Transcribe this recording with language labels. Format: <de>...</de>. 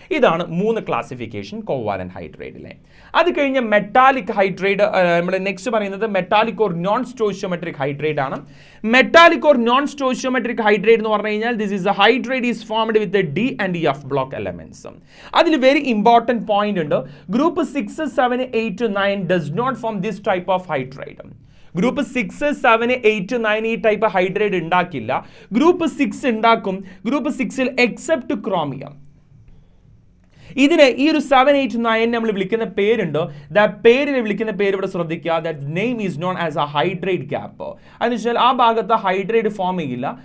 <ml>ഇതാണ് 3 classification covalent ഹൈഡ്രേറ്റിലെ. അത് കഴിഞ്ഞ് മെറ്റാലിക് ഹൈഡ്രേറ്റ് നമ്മൾ നെക്സ്റ്റ് പറയുന്നത് മെറ്റാലിക് ഓർ നോൺ സ്റ്റോയിച്ചിയോമെട്രിക് ഹൈഡ്രേറ്റ് ആണ്.</ml> <en>metallic or non stoichiometric hydrate</en> <ml>എന്ന് പറഞ്ഞു കഴിഞ്ഞാൽ</ml> <en>This is a hydrate is formed with D and F block elements.</en> <ml>അതിൽ വെരി ഇമ്പോർട്ടന്റ് പോയിന്റ് ഉണ്ട്.</ml> <en>Group 6, 7, 8, 9 does not form this type of hydrate.</en> <ml>Group 6, 7, 8, 9 ഈ type hydrate ഉണ്ടാക്കില്ല. Group 6 ഉണ്ടാക്കും. Group 6ൽ except chromium. ഇതിനെ ഈ ഒരു 7, 8, 9 നമ്മൾ വിളിക്കുന്ന പേരുണ്ട്. പേരിനെ വിളിക്കുന്ന പേര് ഇവിടെ ശ്രദ്ധിക്കുക.</ml> <en>That name is known as a hydrate gap.</en> <ml>അതെന്ന് വെച്ചാൽ ആ ഭാഗത്ത് ഹൈഡ്രേറ്റ് ഫോം ചെയ്യില്ല.</ml>